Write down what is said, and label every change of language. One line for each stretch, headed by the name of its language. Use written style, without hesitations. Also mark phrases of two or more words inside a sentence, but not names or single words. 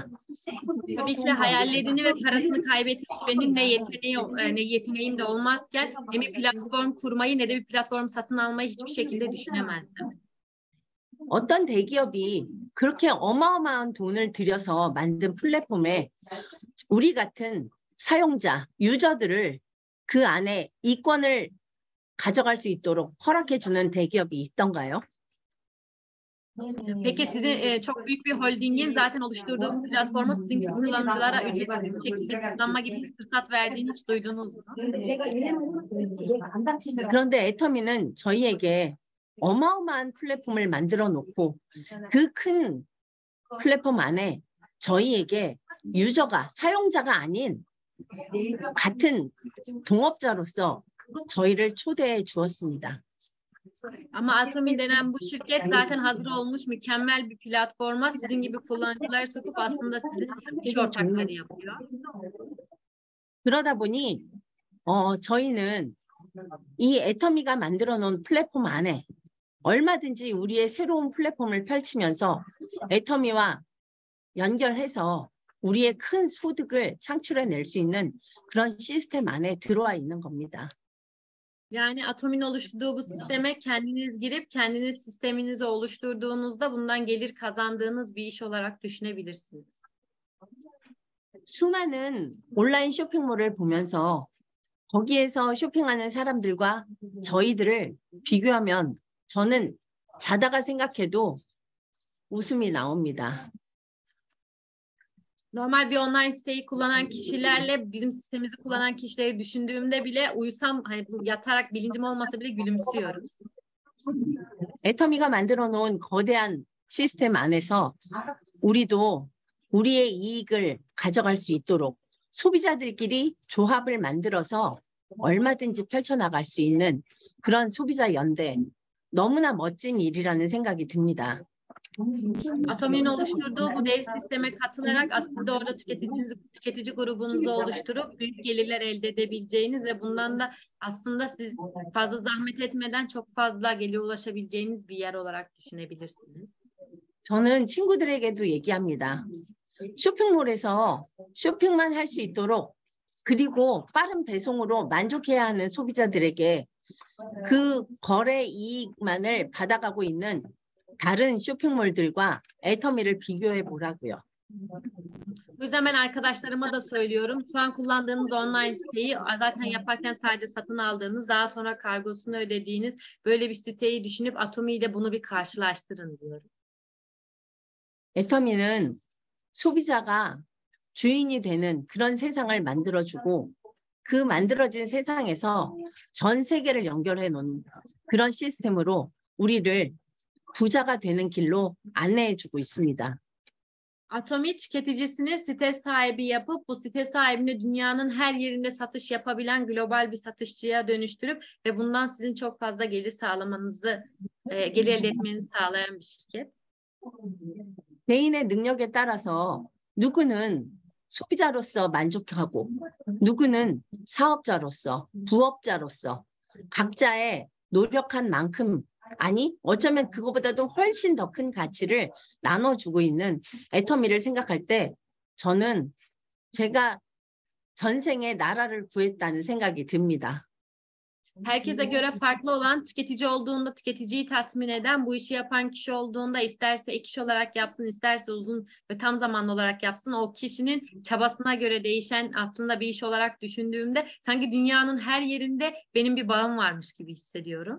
Turkish: Tabii ki hayallerini ve parasını kaybetmiş benim ne yeteneğim de olmazken ne bir platform kurmayı ne de bir platform satın almayı hiçbir şekilde düşünemezdim.
Korean: 어떤 대기업이 그렇게 어마어마한 돈을 들여서 만든 플랫폼에 우리 같은 사용자, 유저들을 그 안에 이권을 가져갈 수 있도록 허락해주는 대기업이 있던가요?
Turkish: Peki sizin çok büyük bir holdingin zaten oluşturduğu bu platforma sizin gibi kullanıcılara ücretsiz bir şekilde kullanma gibi bir fırsat verdiğini hiç duydunuz mu?
Korean: 그런데 애터미는 저희에게 어마어마한 플랫폼을 만들어 놓고 그 큰 플랫폼 안에 저희에게 유저가 사용자가 아닌 같은 동업자로서 저희를 초대해 주었습니다.
Turkish: Ama Atomi denen bu şirket zaten hazır olmuş mükemmel bir platforma sizin gibi kullanıcıları sokup aslında sizin iş ortakları yapıyor.
Korean: 그러다 보니 저희는 이 애터미가 만들어 놓은 플랫폼 안에 얼마든지 우리의 새로운 플랫폼을 펼치면서 애터미와 연결해서 우리의 큰 소득을 창출해낼 수 있는 그런 시스템 안에 들어와 있는 겁니다.
Turkish: Yani Atomi'nin oluşturduğu bu sisteme kendiniz girip kendiniz sisteminizi oluşturduğunuzda bundan gelir kazandığınız bir iş olarak düşünebilirsiniz.
Korean: 수많은 온라인 쇼핑몰을 보면서 거기에서 쇼핑하는 사람들과 저희들을 비교하면 저는 자다가 생각해도 웃음이 na옵니다.
Turkish: Normal bir online siteyi kullanan kişilerle bizim sistemimizi kullanan kişileri düşündüğümde bile uyusam hani bu yatarak bilincim olmasa bile gülümsüyorum.
Korean: 애터미가 만들어 놓은 거대한 시스템 안에서 우리도 우리의 이익을 가져갈 수 있도록 소비자들끼리 조합을 만들어서 얼마든지 펼쳐나갈 수 있는 그런 소비자 연대, 너무나 멋진 일이라는 생각이 듭니다.
Turkish: Atomi'nin oluşturduğu bu dev sisteme katılarak siz de orada tüketici grubunuzu oluşturup büyük gelirler elde edebileceğiniz ve bundan da aslında siz fazla zahmet etmeden çok fazla gelire ulaşabileceğiniz bir yer olarak düşünebilirsiniz.
Korean: 저는 친구들에게도 얘기합니다. 쇼핑몰에서 쇼핑만 할 수 있도록 그리고 빠른 배송으로 만족해야 하는 소비자들에게 그 거래 이익만을 받아가고 있는 다른 쇼핑몰들과 애터미를 비교해 보라고요.
Turkish: Bu yüzden ben arkadaşlarıma da söylüyorum. Şu an kullandığınız online siteyi zaten yaparken sadece satın aldığınız, daha sonra kargosunu ödediğiniz böyle bir siteyi düşünüp Atomi ile bunu bir karşılaştırın diyorum.
Korean: 애터미는 소비자가 주인이 되는 그런 세상을 만들어주고 그 만들어진 세상에서 전 세계를 연결해 놓은 그런 시스템으로 우리를 부자가 되는 길로 안내해주고 있습니다.
Turkish: Atomi tüketicisini site sahibi yapıp bu site sahibine dünyanın her yerinde satış yapabilen global bir satışçıya dönüştürüp ve bundan sizin çok fazla gelir sağlamanızı, gelir elde etmenizi sağlayan bir şirket.
Korean: 개인의 능력에 따라서 누구는 소비자로서 만족하고 누구는 사업자로서, 부업자로서 각자의 노력한 만큼 아니 어쩌면 그거보다도 훨씬 더 큰 가치를 나눠주고 있는 애터미를 생각할 때 저는 제가 전생에 나라를 구했다는 생각이 듭니다.
Turkish: Herkese göre farklı olan, tüketici olduğunda tüketiciyi tatmin eden, bu işi yapan kişi olduğunda isterse ek iş olarak yapsın, isterse uzun ve tam zamanlı olarak yapsın, o kişinin çabasına göre değişen aslında bir iş olarak düşündüğümde sanki dünyanın her yerinde benim bir bağım varmış gibi hissediyorum.